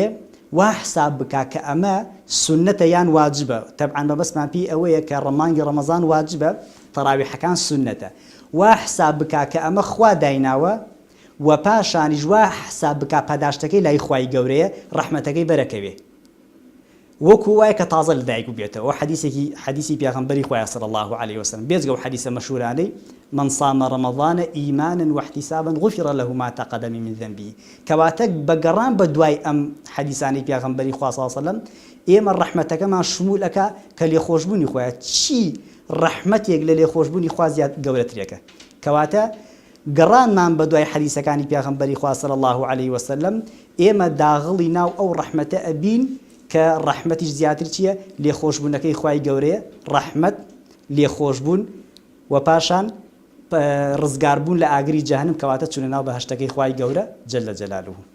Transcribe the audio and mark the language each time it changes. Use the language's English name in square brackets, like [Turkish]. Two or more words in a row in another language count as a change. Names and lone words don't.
[Central Kurdish] وا حساب بکا کە ئەمە سنەتە یان واجبە تەبعاً بەبەستمان پێی ئەوەیە کە مانگی ڕەمەزان واجبە تەراویحەکان سنەتە وا حساب بکا کە ئەمە خوا دایناوە و پاشانیش وا حساب بکا پاداشتەکەی لای خوای گەورەیە ڕەحمەتەکەی بەرەکەوێ وەکو وایە کە تازە لەدایک بێتەوە حەدیسی پیاغمبەری خوای [Arabic] صلی الله علیه وسلم [Central Kurdish] بێجگە و حەدیسە مەشهورانەی [Arabic] من صام رمضان إيمانا واحتسابا غفر له ما تقدم من ذنبه [Central Kurdish] کەواتە بەگەڕان بە دوای ئەم حەدیسانی پیاغمبەری خوا [Arabic] صلی الله علیه وسلم [Central Kurdish] ئێمە ڕەحمەتەکەمان شمولەکە کە لێخۆشبوونی خۆیە چی ڕەحمەتێک لە لێخۆشبوونی خوا زیاد گەورەترێکە کەواتە گەڕانمان بە دوای حەدیسەکانی پیاغمبەری خوا [Arabic] صلی الله علیه وسلم [Central Kurdish] ئێمە داغڵی ناو ئەو ڕەحمەتە ئەبین کە ڕەحمەتیش زیاتر چییە لێخۆشبوونەکەی خوای گەورەیە ڕەحمەت لێخۆشبوون و پاشان ڕزگاربوون لە ئاگری جەهەنم کەواتە چونە ناو بەهەشتەکەی خوای گەورە [Arabic] جەلە جەلالوه